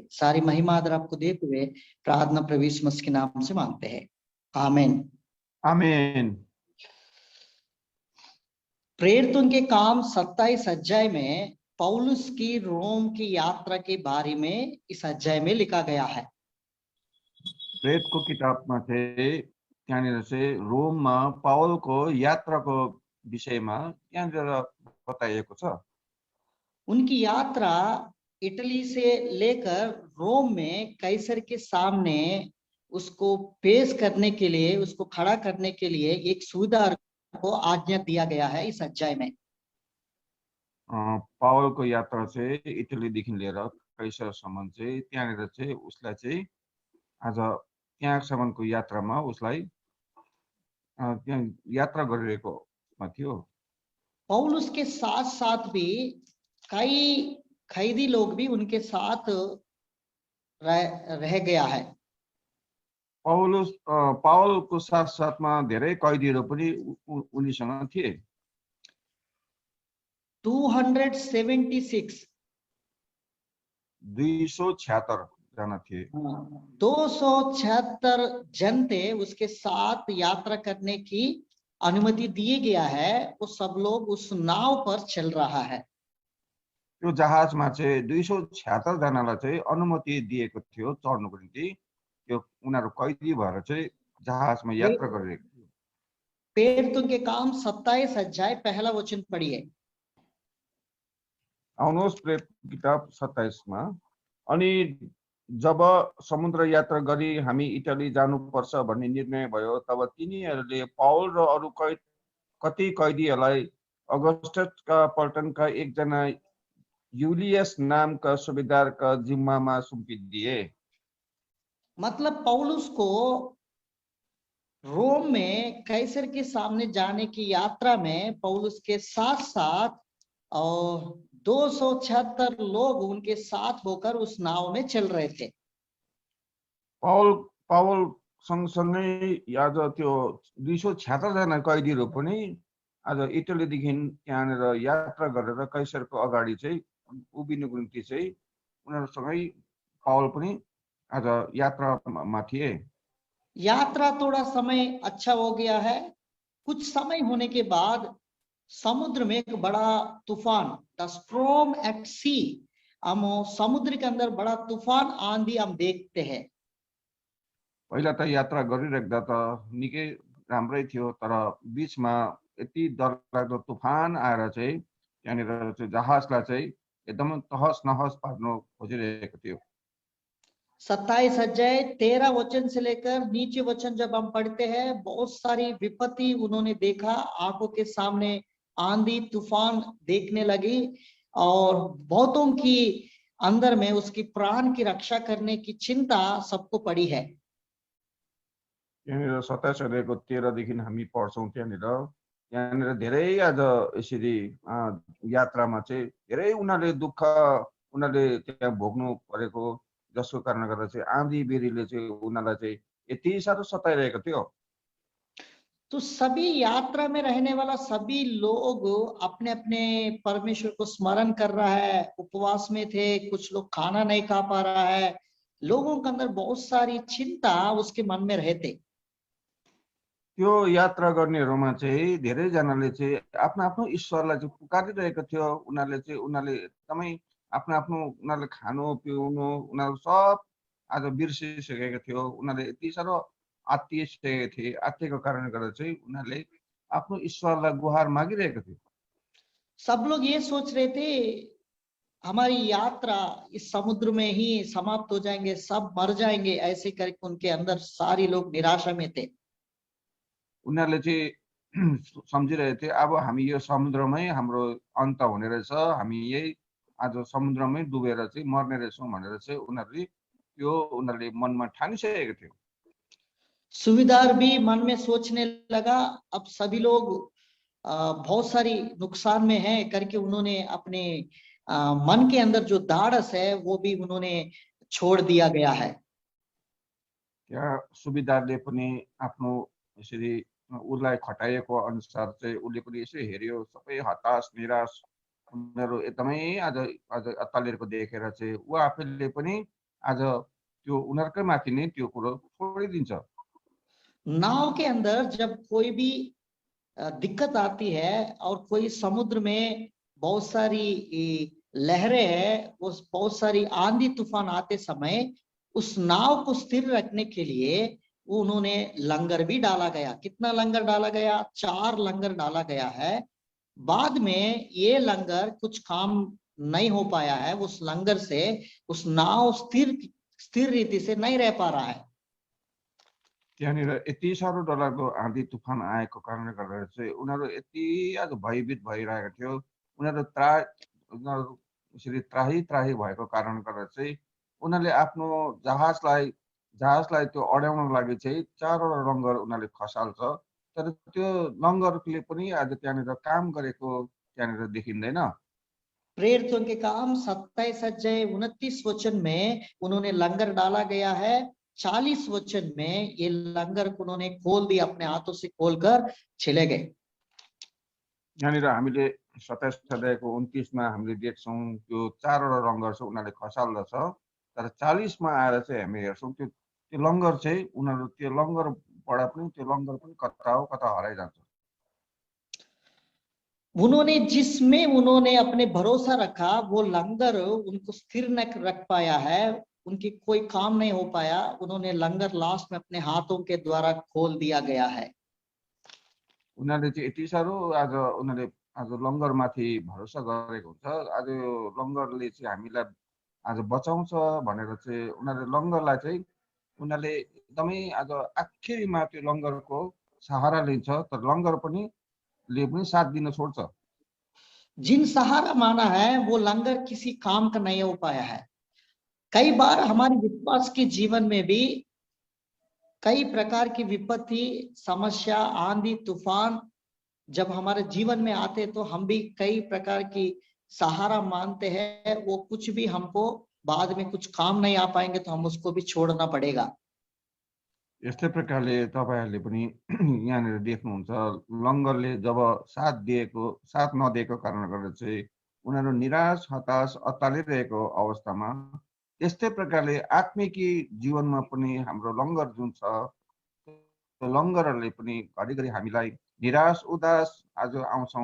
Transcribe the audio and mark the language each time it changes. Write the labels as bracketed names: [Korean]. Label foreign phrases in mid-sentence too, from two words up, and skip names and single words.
[Hindi] सारी महिमा आदर आपको देते हुए प्रार्थना प्रभु यीशु मसीह के नाम से मांगते हैं, आमीन। आमेन। प्रेरितों के काम 27 अध्याय में पौलुस की रोम की यात्रा के बारे में इस अध्याय में लिखा गया है। [Nepali] प्रेतको किताबमा चाहिँ त्यहाँनिर चाहिँ रोममा पावलको यात्राको विषयमा त्यहाँनिर बताइएको छ। [Hindi] उनकी यात्रा इटली से लेकर रोम में कैसर के सामने उसको पेश करने के लिए, उसको खड़ा करने के लिए एक सुविधा को आज्ञा दिया गया है इस अध्याय में। [Nepali] पावलको यात्रा चाहिँ इटलीदेखि लिएर कैसरसम्म चाहिँ त्यहाँनिर चाहिँ उसलाई चाहिँ आज त्यहाँसम्मको यात्रामा उसलाई त्यहाँ यात्रा गरिरहेकोमा थियो। [Hindi] पौलुस के साथ साथ भी कई कैदी लोग भी उनके साथ रह गया है। [Nepali] पावलको साथ साथमा धेरै कैदीहरू पनि उनीसँग थिए। 276 जना थिए। [Hindi] 276 जन थे उसके साथ यात्रा करने की अनुमति दिए गया है। वो सब लोग उस नाव पर चल रहा है। [Nepali] त्यो जहाजमा चाहिँ 276 जनालाई चाहिँ अनुमति दिएको थियो चढ्नको निम्ति। त्यो उनीहरू कैदी भएर चाहिँ जहाजमा यात्रा गरिरहेको थियो। [Hindi] प्रेरितों के काम 27 अध्याय पहला वचन पढ़िए। [Nepali] आउनुहोस् प्रेरित किताब 27 मा। अनि जब समुद्र यात्रा गरी हामी इटली जानुपर्छ भन्ने निर्णय भयो तब तिनीहरूले पाउल र अरू कति कैदीहरूलाई अगस्टसका पल्टनका एकजना यूलियस नामका सुबेदारका जिम्मामा सुम्पिदिए। [Hindi] मतलब पौलुस को रोम में कैसर के सामने जाने की यात्रा में पौलुस के साथ साथ और 276 लोग उनके साथ होकर उस नाव में चल रहे थे। [Nepali] पावल सँगसँगै आज त्यो 276 जना कैदीहरू पनि आज इटलीदेखि त्यहाँनिर यात्रा गरेर कैसरको अगाडि चाहिँ उभिनुको निम्ति चाहिँ उनीहरूसँगै पावल पनि आज यात्रामा थिए। [Hindi] यात्रा थोड़ा समय अच्छा हो गया है। कुछ समय होने के बाद समुद्र में एक बड़ा तूफान, [English] the storm at sea, [Hindi] हम समुद्र के अंदर बड़ा तूफान आंधी हम देखते हैं। [Nepali] पहिला त यात्रा गरिराख्दा त निकै राम्रै थियो, तर बीचमा यति डरलाग्दो तूफान आएर चाहिँ त्यहाँनिर चाहिँ जहाजलाई चाहिँ एकदम तहस नहस पार्न खोजिरहेको थियो। [Hindi] 27 अध्याय 13 वचन से लेकर नीचे वचन जब हम पढ़ते हैं, बहुत सारी विपत्ति उन्होंने देखा। आंखों के सामने आंधी तूफान देखने लगी और बहुतों की अंदर में उसकी प्राण की रक्षा करने की चिंता सबको पड़ी है। [Nepali] त्यहाँनिर 27 अध्यायको 13 देखि हामी पढ्छौँ। त्यहाँनिर धेरै आज यसरी यात्रामा चाहिँ धेरै उनीहरूले दुःख उनीहरूले त्यहाँ भोग्नु परेको, जसको कारणले गर्दा चाहिँ आँधी बेरीले चाहिँ उनीहरूलाई चाहिँ यति साह्रो सताइरहेको थियो। [Hindi] तो सभी यात्रा में रहने वाला सभी लोग अपने अपने परमेश्वर को स्मरण कर रहा है, उपवास में थे, कुछ लोग खाना नहीं खा पा रहा है। लोगों के अंदर बहुत सारी चिंता उसके मन में रहते। [Nepali] त्यो यात्रा गर्नेहरूमा चाहिँ धेरैजनाले चाहिँ आफ्नो आफ्नो ईश्वरलाई चाहिँ पुकारिरहेको थियो। उनीहरूले एकदमै आफ्नो आफ्नो उनीहरूले खानु पिउनु उनीहरू सब आज बिर्सिसकेको थियो। उनीहरूले यति साह्रो आत्तिसकेको थिए। आत्तिएको कारणले गर्दा चाहिँ उनीहरूले आफ्नो ईश्वरलाई गुहार मागिरहेको थियो। [Hindi] सब लोग ये सोच रहे थे हमारी यात्रा इस समुद्र में ही समाप्त हो जाएंगे, सब मर जाएंगे, ऐसे करके उनके अंदर सारे लोग निराशा में थे। [Nepali] उनीहरूले चाहिँ सम्झिरहेको थिए अब हामी यो समुद्रमै हाम्रो अन्त हुने रहेछ, हामी यही आज समुद्रमै डुबेर चाहिँ मर्ने रहेछौँ भनेर चाहिँ उनीहरूले मनमा ठानिसकेको थियो। [Hindi] सुबेदार भी मन में सोचने लगा अब सभी लोग बहुत सारी नुकसान में है करके उन्होंने अपने मन के अंदर जो धाड़स है वो भी उन्होंने छोड़ दिया गया है। [Nepali] त्यहाँ सुबेदारले पनि आफ्नो यसरी उसलाई खटाइएको अनुसार चाहिँ उसले पनि यसो हेऱ्यो, सबै हताश निराश उनीहरू एकदमै आज अत्तालिएको देखेर चाहिँ ऊ आफैले पनि आज त्यो उनीहरूकै माथि नै त्यो कुरो छोडिदिन्छ। [Hindi] नाव के अंदर जब कोई भी दिक्कत आती है और कोई समुद्र में बहुत सारी लहरें हैं, उस बहुत सारी आंधी तूफान आते समय उस नाव को स्थिर रखने के लिए उन्होंने लंगर भी डाला गया। कितना लंगर डाला गया? 4 लंगर डाला गया है। बाद में ये लंगर कुछ काम नहीं हो पाया है, उस लंगर से उस नाव स्थिर रीति से नहीं रह पा रहा है। [Nepali] त्यहाँनिर यति साह्रो डरलाग्दो आँधी तुफान आएको कारणले गर्दा चाहिँ उनीहरू यति आज भयभीत भइरहेको थियो। उनीहरू यसरी त्राही त्राही भएको कारणले गर्दा चाहिँ उनीहरूले आफ्नो जहाजलाई त्यो अड्याउनको लागि चाहिँ 4वटा लङ्गर उनीहरूले खसाल्छ। तर त्यो लङ्गरले पनि आज त्यहाँनिर काम गरेको त्यहाँनिर देखिँदैन। [Hindi] प्रेरितों के काम 27 अध्याय 29 वचन में उन्होंने लंगर डाला गया है। 40 वचन में ये लंगर को उन्होंने खोल दिया, अपने हाथों से खोलकर चले गए। [Nepali] यहाँनिर हामीले 27 अध्यायको 29 मा हामीले देख्छौँ त्यो 4वटा लङ्गर चाहिँ उनीहरूले खसाल्दछ। तर 40 मा आएर चाहिँ हामी हेर्छौँ त्यो लङ्गर चाहिँ उनीहरू त्यो लङ्गरबाट पनि त्यो लङ्गर पनि कता हो कता हराइजान्छ। [Hindi] उन्होंने जिसमें उन्होंने अपने भरोसा रखा वो लंगर उनको स्थिर न रख पाया है, उनकी कोई काम नहीं हो पाया। उन्होंने लंगर लास्ट में अपने हाथों के द्वारा खोल दिया गया है। [Nepali] उनीहरूले चाहिँ यति साह्रो आज उनीहरूले आज लङ्गरमाथि भरोसा गरेको हुन्छ। आज यो लङ्गरले चाहिँ हामीलाई आज बचाउँछ भनेर चाहिँ उनीहरूले लङ्गरलाई चाहिँ उनीहरूले एकदमै आज आखिरीमा त्यो लङ्गरको सहारा लिन्छ। तर लङ्गर पनि साथ दिन छोड्छ। [Hindi] जिन सहारा माना है वो लंगर किसी काम का नहीं हो पाया है। कई बार हमारे विश्वास के जीवन में भी कई प्रकार की विपत्ति, समस्या, आंधी तूफान जब हमारे जीवन में आते तो हम भी कई प्रकार की सहारा मानते हैं। वो कुछ भी हमको बाद में कुछ काम नहीं आ पाएंगे तो हम उसको भी छोड़ना पड़ेगा। [Nepali] यस्तै प्रकारले तपाईहरुले पनि यहाँनिर देख्नुहुन्छ लङ्गरले जब साथ नदिएको कारणले गर्दा चाहिँ उनीहरू निराश, हताश, अत्तालिरहेको अवस्थामा यस्तै प्रकारले आत्मिकी जीवनमा पनि हाम्रो लङ्गर जुन छ त्यो लङ्गरले पनि घरिघरि हामीलाई निराश, उदास आज आउँछौं।